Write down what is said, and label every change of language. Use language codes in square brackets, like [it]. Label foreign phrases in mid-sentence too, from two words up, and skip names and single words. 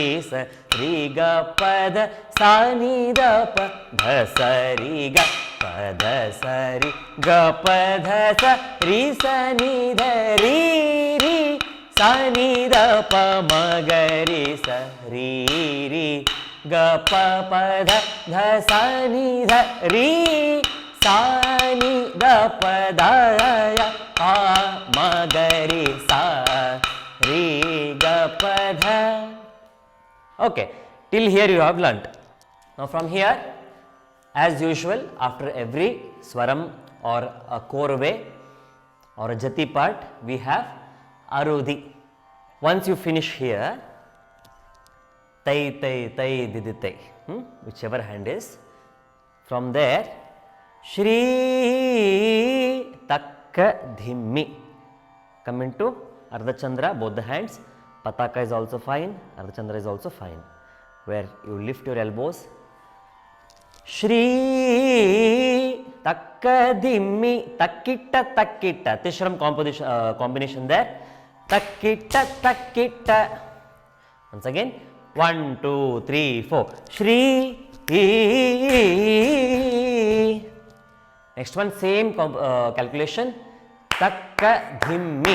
[en] सरि गप द सनिद प ध सरि ग पद सरि ग पध स रि सनि ध रि रि सनि द प म ग रि स रि रि ग प पध ध सनि ध रि सनि द प ध य प म ग रि स रि ग प ध. Okay, till here you have learnt. Now from here, as usual, after every swaram or a korve or a jati part, we have arudhi. Once you finish here, tai tai tai didi tai, whichever hand is. From there, shri takka dhimmi. Come into ardhachandra, both the hands. Pataka is also fine, ardhachandra is also fine. Where you lift your elbows. Shri takka dhimmi takkitta takkitta. Tishram combination there. Takkitta takkitta. Once again, 1, 2, 3, 4. Shri. Next one, same calculation. Takka dhimmi.